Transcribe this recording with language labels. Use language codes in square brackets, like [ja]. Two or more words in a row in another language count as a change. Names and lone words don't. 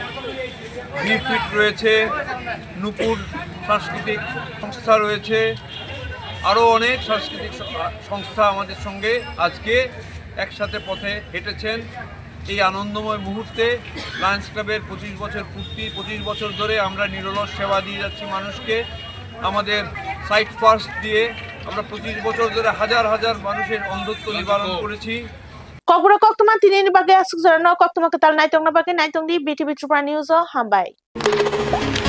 [bn] বিফিট রয়েছে নুপুর সাংস্কৃতিক সংস্থা রয়েছে আরও অনেক সাংস্কৃতিক সংস্থা আমাদের সঙ্গে আজকে একসাথে পথে হেঁটেছেন এই আনন্দময় মুহূর্তে লায়ন্স ক্লাবের 25 বছর পূর্তি, 25 বছর ধরে আমরা নিরলস সেবা দিয়ে যাচ্ছি মানুষকে। আমাদের [en] Sight First [bn] দিয়ে আমরা 25 বছর ধরে হাজার হাজার মানুষের অন্ধত্ব নিবারণ করেছি। [trp] Kokbro koktuma tinini bagi asuk zarano koktuma ketal naitong na bagi naitong di BTV Tripura News hambai.